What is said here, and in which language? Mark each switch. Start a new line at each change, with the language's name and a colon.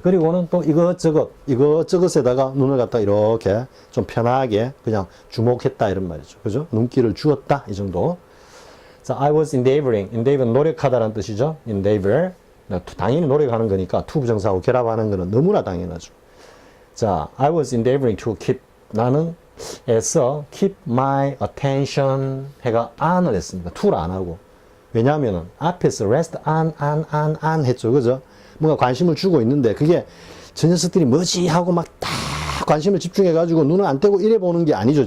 Korean: 그리고는 또 이것저것에다가 눈을 갖다 이렇게 좀 편하게 그냥 주목했다 이런 말이죠. 그죠? 눈길을 주었다 이 정도. 자,
English: I was endeavoring.
Korean: endeavor 노력하다라는 뜻이죠.
English: endeavor.
Korean: 당연히 노력하는 거니까 to 부정사하고 결합하는 거는 너무나 당연하죠.
English: 자, I was endeavoring to keep.
Korean: 나는 애써
English: keep my attention
Korean: 해가 on을 했습니다. to를 안 하고. 왜냐하면은 앞에서 rest on 했죠. 그죠? 뭔가 관심을 주고 있는데 그게 저 녀석들이 뭐지 하고 막 다 관심을 집중해가지고 눈을 안 떼고 이래 보는 게 아니죠.